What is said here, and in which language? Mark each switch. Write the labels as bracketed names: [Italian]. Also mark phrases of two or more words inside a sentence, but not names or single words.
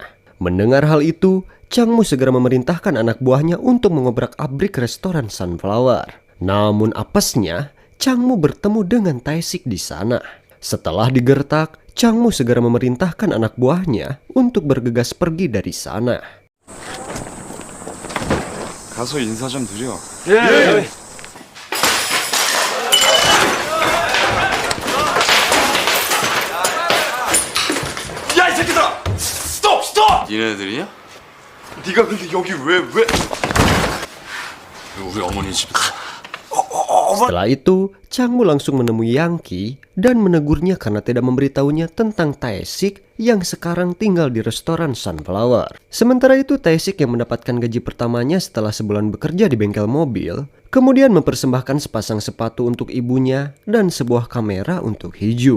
[Indonesian] Mendengar hal itu, Changmu segera memerintahkan anak buahnya untuk mengobrak-abrik restoran Sunflower. Namun apesnya, Changmu bertemu dengan Taesik di sana. Setelah digertak, Changmu segera memerintahkan anak buahnya untuk bergegas pergi dari sana. [Korean] 가서 인사 좀 드려. 야, 이 새끼들아! 스톱! 스톱! 니네들이냐? 네가 근데 여기 왜? 우리 어머니 집. [Indonesian] Setelah itu, Changmu langsung menemui Yangki dan menegurnya karena tidak memberitahunya tentang Taesik yang sekarang tinggal di restoran Sunflower. Sementara itu, Taesik yang mendapatkan gaji pertamanya setelah sebulan bekerja di bengkel mobil, kemudian mempersembahkan sepasang sepatu untuk ibunya dan sebuah kamera untuk Hiju.